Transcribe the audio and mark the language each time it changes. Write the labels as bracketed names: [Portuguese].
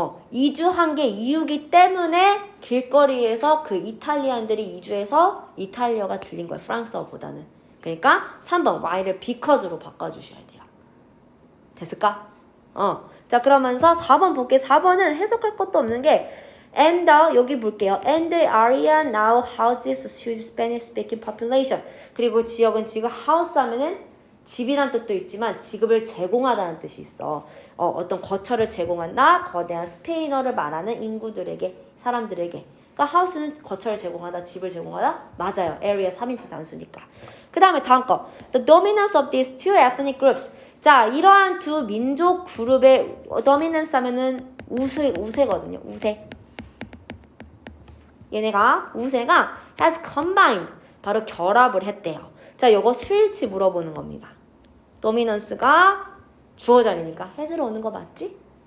[Korean] 이주한 게 이유기 때문에 길거리에서 그 이탈리안들이 이주해서 이탈리아가 들린 거야. 프랑스어보다는. 그러니까 3번 y를 because로 바꿔주셔야 돼요. 됐을까? 자, 그러면서 4번 볼게. 4번은 해석할 것도 없는 게 And 여기 볼게요. [English] And the area now houses a huge Spanish-speaking population. [Korean] 그리고 지역은 지금 house 하면은 집이란 뜻도 있지만 지급을 제공하다는 뜻이 있어. 어떤 거처를 제공한다. 거대한 스페인어를 말하는 인구들에게, 사람들에게. 그러니까 house는 거처를 제공하다, 집을 제공하다. 맞아요. area 3인칭 단수니까. 그 다음에 다음 거. [English] The dominance of these two ethnic groups. [Korean] 자, 이러한 두 민족 그룹의 dominance 하면은 우세거든요. 우세. 얘네가 우세가 [English] has combined [Korean] 바로 결합을 했대요. 자, 요거 수일치 물어보는 겁니다. dominance가 주어 자리니까 has로 오는 거 맞지?